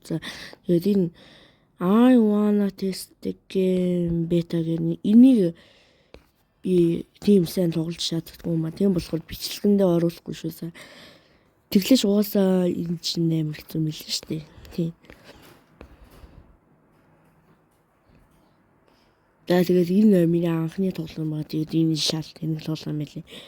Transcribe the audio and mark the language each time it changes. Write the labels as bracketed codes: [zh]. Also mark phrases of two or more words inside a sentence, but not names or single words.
[mn] За тэгээд энэ [en] I wanna test the game beta [mn] гэх энийг би тийм сайн тоглож чаддаггүй юм а. Тийм болохоор бичлэгэндээ оруулахгүй шүү. За тэглэж угаасаа энэ чинь амар хэцүү мэл шүү дээ. Тийм. За тэгээд энэ миний анхны тоглоом ба тэгээд энэ шал тэнэг тоглоом байлээ.